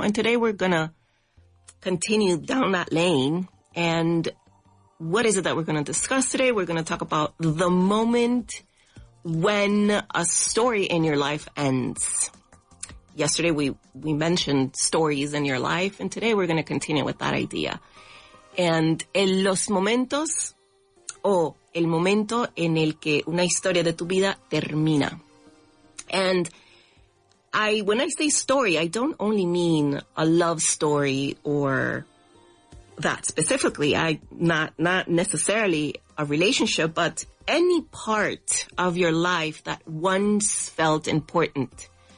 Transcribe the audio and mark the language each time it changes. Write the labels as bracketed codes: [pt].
[en] And today we're going to continue down that lane. And what is it that we're going to discuss today? We're going to talk about the moment when a story in your life ends. Yesterday we mentioned stories in your life, and today we're going to continue with that idea. [es] And los momentos, o el momento en el que una historia de tu vida termina. [en] And when I say story, I don't only mean a love story or that specifically. Not necessarily a relationship, but any part of your life that once felt important.